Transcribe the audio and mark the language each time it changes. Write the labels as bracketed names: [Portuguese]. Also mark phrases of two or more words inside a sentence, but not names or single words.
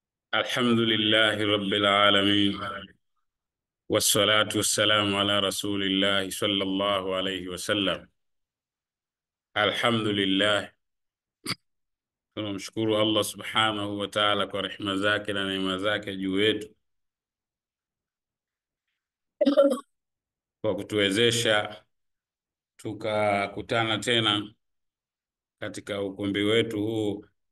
[Arabic] الحمد لله رب العالمين، والصلاة والسلام على رسول الله صلى الله عليه وسلم. الحمد لله, [Swahili] tunamshukuru Allah [Arabic] سبحانه وتعالى [Swahili] kwa rehema zake na neema zake juu yetu kwa kutuwezesha tukakutana tena katika ukumbi wetu huu